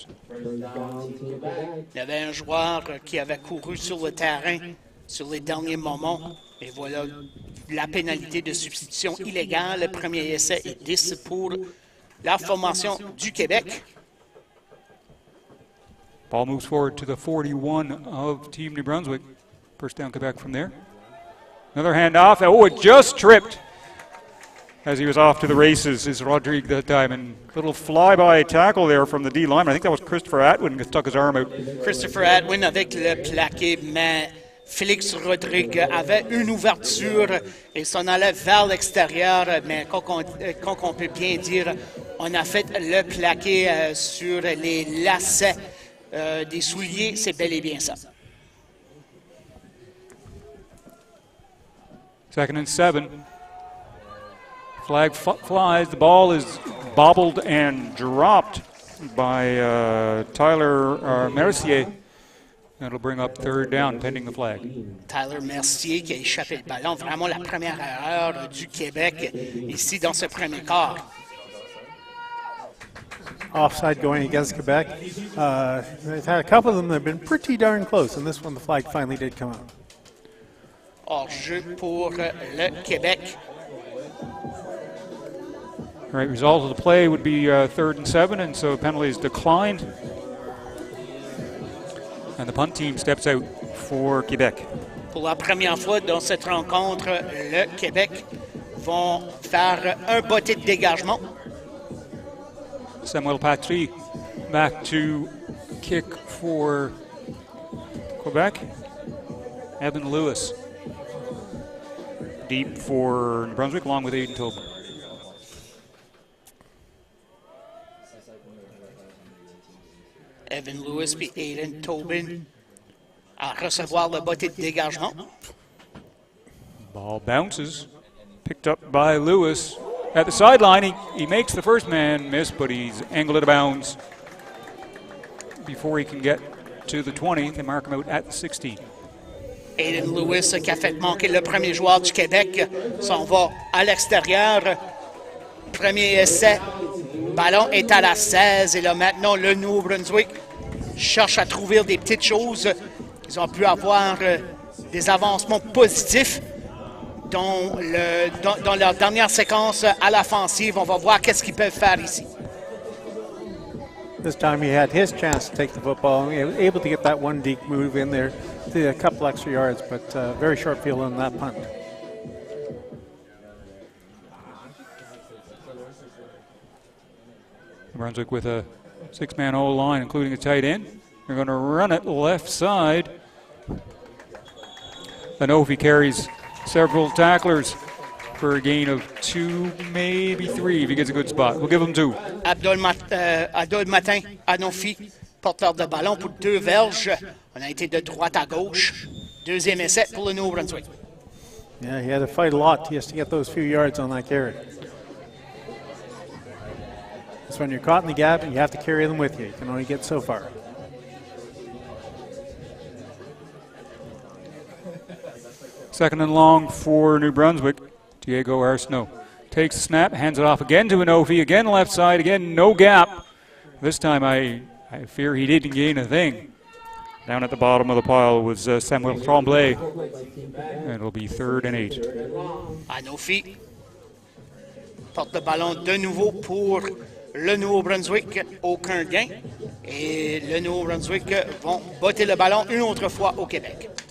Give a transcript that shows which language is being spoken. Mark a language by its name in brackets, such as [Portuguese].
[French] Il y avait un joueur qui avait couru sur le terrain sur les derniers moments. Et voilà la pénalité de substitution illégale. Le premier essai est 10 pour la formation du Québec. [English] Ball moves forward to the 41 of Team New Brunswick. First down Quebec from there. Another handoff. Oh, it just tripped as he was off to the races is Rodrigue that time. And little flyby tackle there from the D lineman. I think that was Christopher Atwin who stuck his arm out. [French] Christopher Atwin avec le plaqué, mais Félix Rodrigue avait une ouverture et s'en allait vers l'extérieur. Mais comme on peut bien dire, on a fait le plaqué sur les lacets des souliers. C'est bel et bien ça. [English] 2nd and 7. Flag flies. The ball is bobbled and dropped by Tyler Mercier. That'll bring up third down, pending the flag. [French] Tyler Mercier qui a échappé le ballon. Vraiment la première erreur du Québec ici dans ce premier quart. [English] Offside going against Quebec. They've had a couple of them that have been pretty darn close, and this one the flag finally did come out. [French] Hors-jeu pour le Québec. [English] All right, result of the play would be 3rd and 7, and so penalties declined. And the punt team steps out for Quebec. [French] Pour la première fois dans cette rencontre, le Québec vont faire un botté de dégagement. [English] Samuel Patry back to kick for Quebec. Evan Lewis deep for New Brunswick, along with Aiden Tobin. [French] Evan Lewis et Aiden Tobin à recevoir le botté de dégagement. [English] Ball bounces, picked up by Lewis at the sideline. He makes the first man miss, but he's angled it out of bounds before he can get to the 20. They mark him out at the 16. [French] Aiden Lewis qui a fait manquer le premier joueur du Québec s'en va à l'extérieur. Premier essai. Ballon est à la 16 et là maintenant le Nouveau-Brunswick cherche à trouver des petites choses. Ils ont pu avoir des avancements positifs dans leur dernière séquence à l'offensive. On va voir qu'est-ce qu'ils peuvent faire ici. [English] This time he had his chance to take the football. He was able to get that one deep move in there, a couple extra yards, but very short field on that punt. Brunswick with a 6-man O-line, including a tight end. They're going to run it left side. Anofi carries several tacklers for a gain of 2, maybe 3 if he gets a good spot. We'll give him 2. [French] Abdul Matin, Anofi, porteur de ballon pour 2 verges. On a été de droite à gauche. Deuxième essai pour le Nouveau-Brunswick. [English] Yeah, he had to fight a lot just to get those few yards on that carry. It's when you're caught in the gap and you have to carry them with you. You can only get so far. Second and long for New Brunswick. Diego Arsenault takes the snap, hands it off again to Anofi, again left side, again no gap. This time I fear he didn't gain a thing. Down at the bottom of the pile was Samuel Tremblay. And it'll be 3rd and 8. [French] Anofi porte le ballon de nouveau pour le Nouveau-Brunswick. Aucun gain. Et le Nouveau-Brunswick vont botter le ballon une autre fois au Québec.